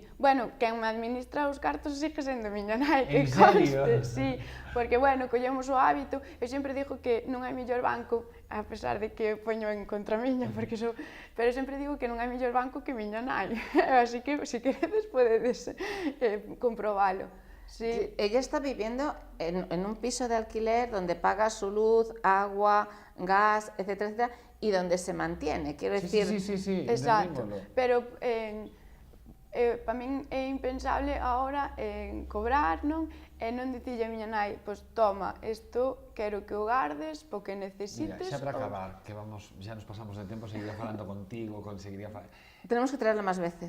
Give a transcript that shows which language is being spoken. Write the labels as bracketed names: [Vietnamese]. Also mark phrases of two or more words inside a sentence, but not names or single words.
[Galician] Bueno, quen me administra os cartos sigue sendo miña nai, que [Spanish] En serio? [Galician] conste, sí. Porque, bueno, collemos o hábito, eu sempre digo que non hai mellor banco, a pesar de que poño en contra miña, porque pero sempre digo que non hai mellor banco que miña nai. Así que, se queredes, podedes comprobalo. [Spanish] Sí. Ella está viviendo en un piso de alquiler donde paga su luz, agua, gas, etcétera, etcétera, y donde se mantiene. Quiero decir, Sí, Exacto, [Galician] entendímolo. pero para min é impensable agora cobrar, non? E non dicille a miña nai, pois toma, isto quero que o gardes, porque Mira, necesites... xa para acabar, que vamos, xa nos pasamos de tempo, seguiría falando contigo, seguiría falando... [Spanish] tenemos que traerla más veces.